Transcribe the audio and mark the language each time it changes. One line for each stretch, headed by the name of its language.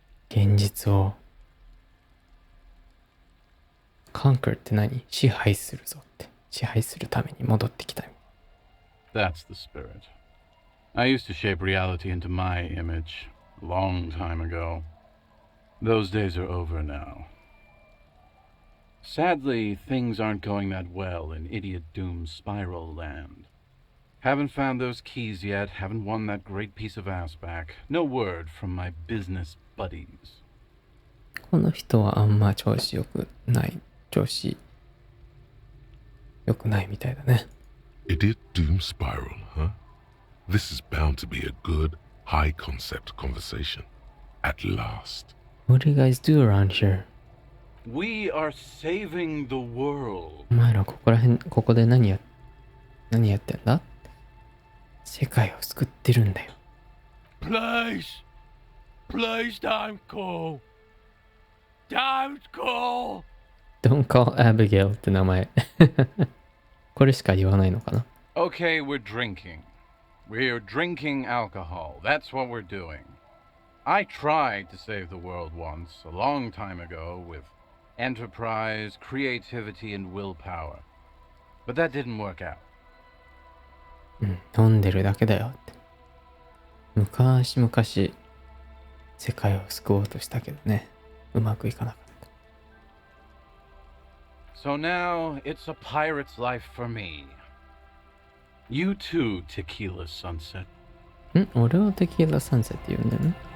Japanese: 現実をconquer って何支配するぞって支配するために戻ってきた
English: That's the spirit. I used to shape reality into my image a long time ago. Those days are over now. Sadly, things aren't going that well in Idiot Doom's spiral land. Haven't found those keys yet, haven't won that great piece of ass back. No word from my business buddies.
Japanese: この人はあんま調子良くない調子良くないみたいだね
English: Idiot Doom Spiral, huh? This is bound to be a good, high-concept conversation. At last. What do you guys do around here? We are saving the world.
Japanese: お前らここで何やってんだ？世界を救ってるんだよ。
English: Please don't call. Don't call. Don't call Abigail
Japanese: って名前。これしか言わないのかな？
English: Okay, we're drinking. We're drinking alcohol. That's what we're doing. I tried to save the world once, a long time ago, with enterprise, creativity, and willpower. But that didn't work out.
Japanese: 飲んでるだけだよって。昔々世界を救おうとしたけどね、うまくいかなかった。
English: So now it's a pirate's life for me. You too, Tequila Sunset.
Japanese: 俺はテキーラサンセって言うんだよね。